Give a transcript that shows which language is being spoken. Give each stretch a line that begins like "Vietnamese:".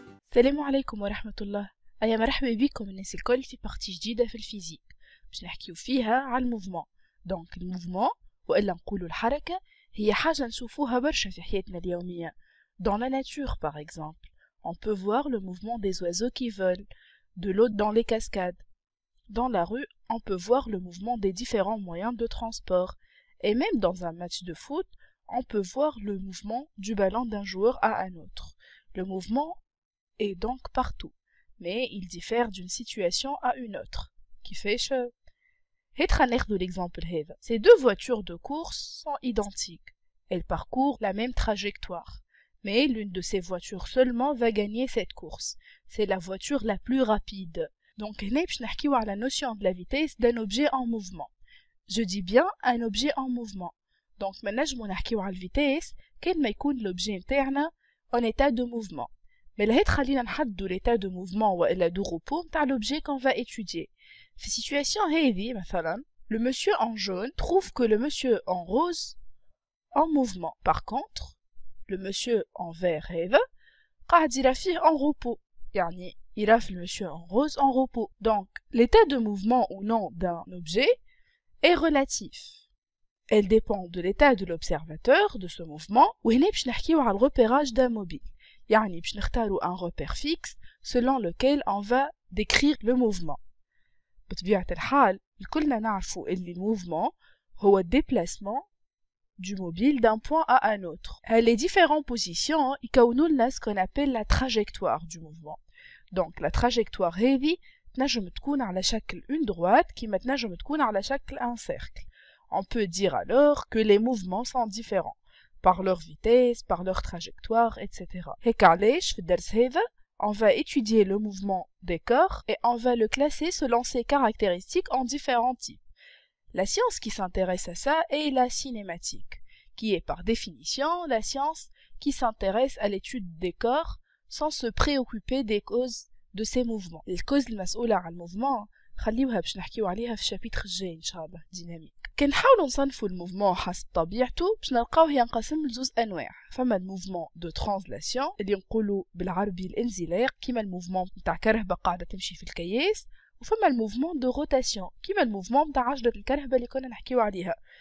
Arabic: السلام عليكم ورحمة الله. أيا مرحبا بكم الناس الكل في بارتي جديدة في الفيزيك باش نحكيو فيها على الموفمون. دونك الموفمون وإلا نقولوا الحركة هي حاجة نشوفوها برشا في حياتنا اليومية.
French: Dans la nature par exemple, on peut voir le mouvement des oiseaux qui volent, de l'eau dans les cascades. Dans la rue, on peut voir le mouvement des différents moyens de transport. Et même dans un match de foot, on peut voir le mouvement du ballon d'un joueur à un autre. Le mouvement est donc partout, mais il diffère d'une situation à une autre.
Arabic: كيفاش؟ هات ناخذ l'exemple هذا.
French: Ces deux voitures de course sont identiques. Elles parcourent la même trajectoire. Mais l'une de ces voitures seulement va gagner cette course. C'est la voiture la plus rapide. Donc,
Arabic: هنا باش نحكيو على
French: la notion de la vitesse d'un objet en mouvement. Je dis bien un objet en mouvement.
Arabic: Donc, ما نجمو نحكيو على الفيتاس كان ما يكون l'objet نتاعنا
French: en état de mouvement. Mais là,
Arabic: خلينا نحددو
French: l'état de mouvement وإلا de repos نتاع l'objet qu'on va étudier. في situation
Arabic: هذه مثلا,
French: le monsieur en jaune trouve que le monsieur en rose en mouvement. Par contre, le monsieur en vert
Arabic: هذا قاعد يرى فيه
French: en repos.
Arabic: يعني يرى في
French: le monsieur en rose en repos. Donc, l'état de mouvement ou non d'un objet est relatif. Elle dépend de l'état de l'observateur de ce mouvement.
Arabic: وهنا باش نحكيو على
French: repérage d'un mobile.
Arabic: يعني باش نختارو
French: un repère fixe selon lequel on va décrire le mouvement.
Arabic: بطبيعة الحال كلنا نعرفو اللي الموفمون هو
French: déplacement du mobile d'un point à un autre. Les différentes positions
Arabic: يكونوا لنا
French: ce qu'on appelle la trajectoire du mouvement.
Arabic: Donc la trajectoire هذه تنجم تكون على شكل
French: une droite
Arabic: كيما تنجم تكون على شكل
French: un cercle. On peut dire alors que les mouvements sont différents par leur vitesse, par leur trajectoire, etc.
Arabic: هيك علاش في الدرس هذا
French: on va étudier le mouvement des corps et on va le classer selon ses caractéristiques en différents types. La science qui s'intéresse à ça est la cinématique, qui est par définition la science qui s'intéresse à l'étude des corps sans se préoccuper des causes de ces mouvements. Les causes
Arabic: المسؤولة على الموفمون خليوها باش نحكيو عليها في الشابيتر الجاي إن شاء الله ديناميك. كنحاولوا نصنفوا الموفمون حسب طبيعته باش نلقاوه ينقسم لزوز انواع. فما الموفمون دو ترانزلاسيون اللي نقولوا بالعربي الانزلاق كيما الموفمون نتاع كرهبه قاعده تمشي في الكياس، وفما الموفمون دو روتاسيون كيما الموفمون نتاع عجله الكرهبه اللي كنا نحكيو عليها.